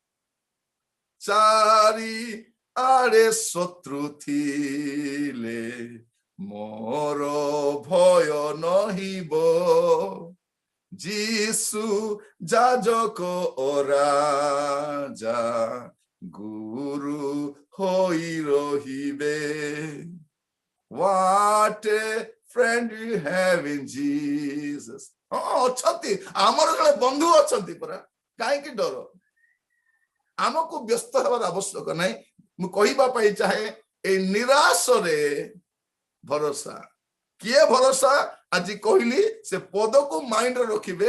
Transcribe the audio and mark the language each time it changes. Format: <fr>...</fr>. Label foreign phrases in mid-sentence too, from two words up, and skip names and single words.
<or>ଚାରି ଆଡେ ଶତ୍ରୁ ଥିଲେ ମୋର ଭୟ ନହିବ ଯୀଶୁ ଯାଜକ ଓ ରାଜା ଗୁରୁ ହୋଇ ରହିବେ</or> <en>what a friend you have in Jesus</en> <or>ଅଛନ୍ତି ଆମର ଜଣେ ବନ୍ଧୁ ଅଛନ୍ତି ପରା କାହିଁକି ଡର ଆମକୁ ବ୍ୟସ୍ତ ହେବାର ଆବଶ୍ୟକ ନାହିଁ ମୁଁ କହିବା ପାଇଁ ଚାହେଁ এই ନିରାଶରେ ଭରସା କିଏ ଭରସା ଆଜି କହିଲି ସେ ପଦକୁ ମାଇଣ୍ଡରେ ରଖିବେ</or>